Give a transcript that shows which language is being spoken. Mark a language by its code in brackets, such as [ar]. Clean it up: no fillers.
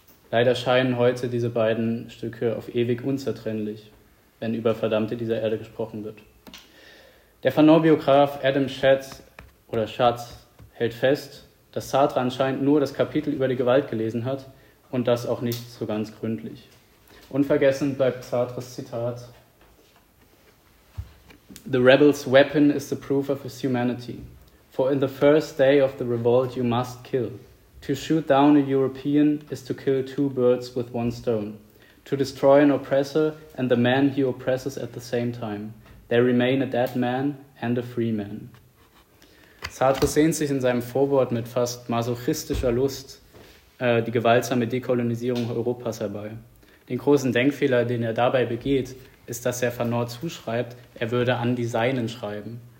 [de] Leider scheinen heute diese beiden Stücke auf ewig unzertrennlich, wenn über Verdammte dieser Erde gesprochen wird. Der Fanon-Biograf Adam Schatz hält fest, dass Sartre anscheinend nur das Kapitel über die Gewalt gelesen hat und das auch nicht so ganz gründlich. Unvergessen bleibt Sartres Zitat: [en] "The rebel's weapon is the proof of his humanity. For in the first day of the revolt you must kill. To shoot down a European is to kill two birds with one stone. To destroy an oppressor and the man he oppresses at the same time. There remain a dead man and a free man." [de] Sartre sehnt sich in seinem Vorwort mit fast masochistischer Lust die gewaltsame Dekolonisierung Europas herbei. Den großen Denkfehler, den er dabei begeht, ist, dass er Fanon zuschreibt, er würde an die Seinen schreiben.